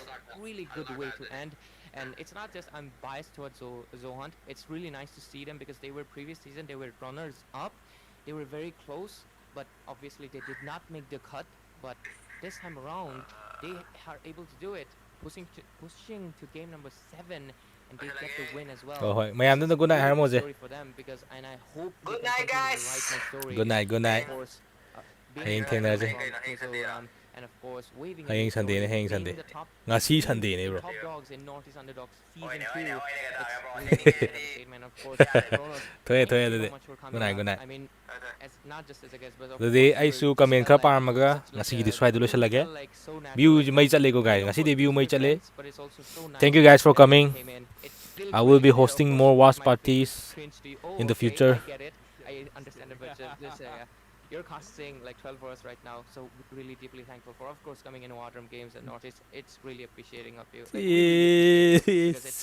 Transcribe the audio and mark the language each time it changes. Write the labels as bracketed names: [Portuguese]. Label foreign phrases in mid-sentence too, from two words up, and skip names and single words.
[English] was a really good way to end. And it's not just I'm biased towards Zohunt. It's really nice to see them because they were previous season, they were runners up. They were very close, but obviously they did not make the cut. But this time around, they are able to do it, pushing to game number 7, and they get the win as well. [Manipuri] oh hoi mayam da [English] good night [Manipuri] har mo je [English] Story for them because and I hope they Good can night, continue to guys. write my story. Good night, good night. Of course, [Manipuri] Hayeng [English] being [Manipuri] thengna je. [English] and of course waving [Manipuri] Hayeng [English] his [Manipuri] Sunday ne, [English] story, [Manipuri] hayeng [English] being [Manipuri] Sunday. [English] the top [Manipuri] Ngasi [English] team, [Manipuri] Sunday ne, [English] the bro. top dogs in Northeast Underdogs season 2. Oy, It's [Manipuri] ne, [English] really a statement, of course. Kronos, [Manipuri] Thoye [English] thank [Manipuri] thoye [English] you [Manipuri] de [English] so much for coming good night, out. good night. I mean, as not just as a guest, but of [Manipuri] Dadi [English] course, [Manipuri] ai [English] you [Manipuri] su [English] were [Manipuri] comment [English] just [Manipuri] kha [English] felt like [Manipuri] parmaga [English] such [Manipuri] ngasi [English] like [Manipuri] gi [English] a- [Manipuri] describe dulu [English] it [Manipuri] shalage [English] felt like so natural. [Manipuri] views mai chale ko guys [English] Of [Manipuri] ngasi [English] course, [Manipuri] de view [English] these [Manipuri] mai [English] were [Manipuri] chale [English] friends, but it's also so nice Thank you that guys for everyone coming. came in. It's still I will be cringe there, of hosting course, more it watch might feel parties cringe to you. Oh, in the okay, future. I get it. I understand it, but just you're casting like 12 for us right now, so really deeply thankful for, of course, coming in Wadrum Games and Northeast. It's really appreciating of you. Like, we really appreciate it because it's